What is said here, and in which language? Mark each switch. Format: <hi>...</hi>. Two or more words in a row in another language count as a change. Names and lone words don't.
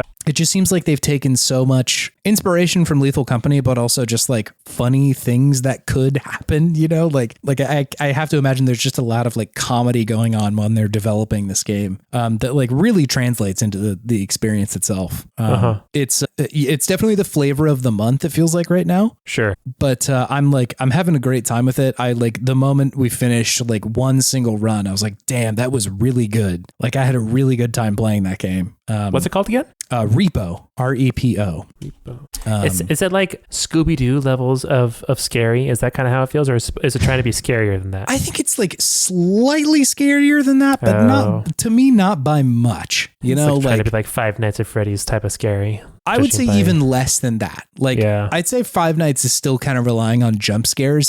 <en>It just seems like they've taken so much inspiration from Lethal Company, but also just like funny things that could happen, you know, like I have to imagine there's just a lot of like comedy going on when they're developing this game that like really translates into the experience itself. It's definitely the flavor of the month, it feels like right now. Sure. But I'm having a great time with it. I like the moment we finished like one single run, I was like, damn, that was really good. Like I had a really good time playing that game. What's it called again? R.E.P.O. R.E.P.O. Is it like Scooby-Doo levels of scary? Is that kind of how it feels? Or is it trying to be scarier than that? I think it's like slightly scarier than that, but not by much. You know, like trying to be like Five Nights at Freddy's type of scary. I would say even less than that. Like, I'd say Five Nights is still kind of relying on jump scares.</en>